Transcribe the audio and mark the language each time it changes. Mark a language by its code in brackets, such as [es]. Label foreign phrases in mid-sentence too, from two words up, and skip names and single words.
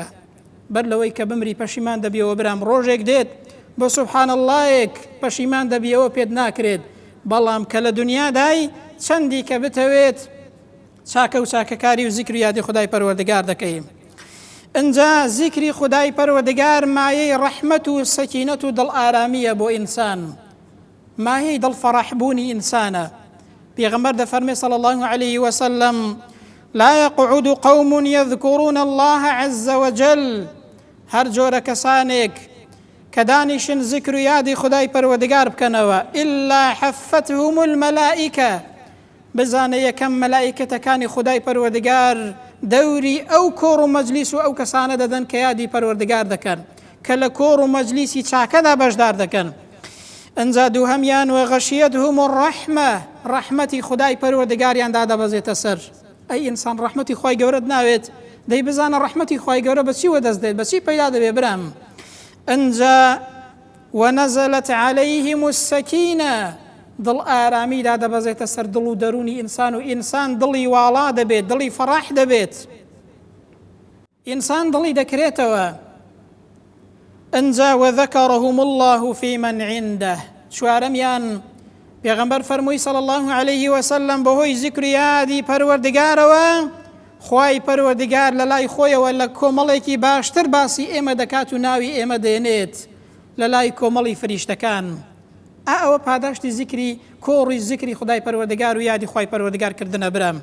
[ckb] بەر لەوەی کە بمری پەشیمان دەبیەوە برام ڕۆژێک دێت بە سوبحان اللهیەک پەشیمان دەبیەوە پێت ناکرێت، بەڵام کە لە دنیادای چەندی کە بتەوێت چاکە و چاکەکاری و زیکر و یادی خودای پەروەردگار دەکەی. ئەنجا زیکری خودای پەروەردگار مایەی ڕەحمەت و سەکینەت و دڵ ئارامیە بۆ ئینسان، مایەی دڵفەڕەحبوونی ئینسانە. پێغەمبەر دەفەرمێ [ar] صلی الله عليه وسلم لا يقعد قوم يذكرون الله عز وجل [ckb] هەر جۆرە کەسانێک کە دانیشن زیکر و یادی خودای پەروەردگار بکەنەوە [ar] إلا حفتهم الملائکە [ckb] بزانە یەکەم مەلائکەتەکانی خودای پەروەردگار دەوری ئەو کۆڕ و مەجلیس و ئەو کەسانە دەدەن کە یادی پەروەردگار دەکەن کە لە کۆڕ و مەجلیسی چاکەدا بەشدار دەکەن. ئەنجا دووهەمیان [ar] وغەشیەتهم الرەحمە [ckb] ڕەحمەتی خودای پەروەردگاریان دادەبەزێتە سەر. ئەی ئینسان ڕەحمەتی خوای گەورەت ناوێت، دەی بزانە ڕەحمەتی خوای گەورە بەچی وەدەست دێت، بەچی پەیدا دەبێ برام. ئەنجا [ar] ونزلت عليهم السكينة [ckb] دڵ ئارامی دادەبەزێتە سەر دڵ و دەرونی ئینسان و ئینسان دڵی واڵا دەبێت، دڵی فەڕاح دەبێت، ئینسان دڵی دەکرێتەوە. ئەنجا [ar] وذكرهم الله في من عنده [ckb] چوارەمیان پێغەمبەر فەرمووی [ar] صلی الله عليه وسلم [ckb] بەهۆی زیکر و یادی پەروەردگارەوە خوای پەروەردگار لە لای خۆیەوە لە کۆمەڵێکی باشتر باسی ئێمە دەکات و ناوی ئێمە دێنێت لە لای کۆمەڵی فریشتەکان. ئەوە پاداشتی زیکری کۆڕی زیکری خودای پەروەردگار و یادی خوای پەروەردگار کردنە برام.